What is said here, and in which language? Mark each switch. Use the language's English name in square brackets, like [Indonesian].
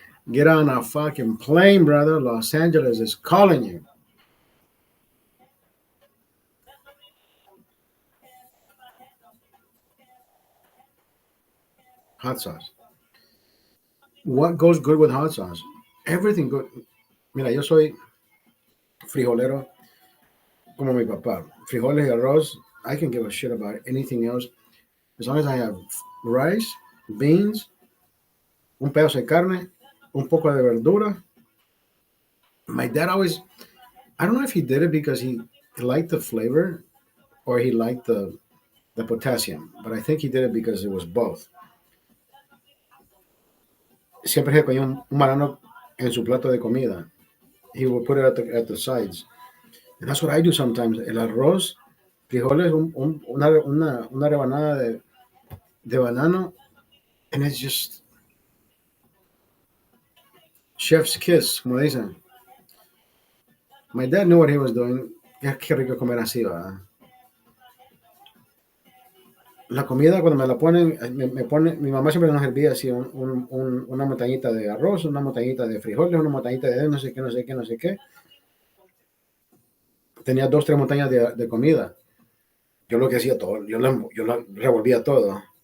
[English] Get on a fucking plane, brother. Los Angeles is calling you. Hot sauce. What goes good with hot sauce? Everything good. [Spanish] Mira, yo soy frijolero como mi papá. Frijoles y arroz. [English] I can give a shit about anything else as long as I have rice, beans, [Spanish] un pedazo de carne, un poco de verdura. [English] My dad always, I don't know if he did it because he liked the flavor or he liked the potassium, but I think he did it because it was both. [Spanish] Siempre se ponía un marano en su plato de comida. [English] He would put it at the sides. And that's what I do sometimes. [Spanish] El arroz, frijoles, una rebanada de banano, [English] and it's just chef's kiss, [Spanish] como dicen. [English] My dad knew what he was doing. [Spanish] Qué rico comer así, ¿verdad? La comida cuando me la ponen, me pone, mi mamá siempre nos servía así una montañita de arroz, una montañita de frijoles, una montañita de no sé qué, no sé qué, no sé qué. Tenía dos, tres montañas de comida. Yo lo que hacía todo, yo la revolvía todo.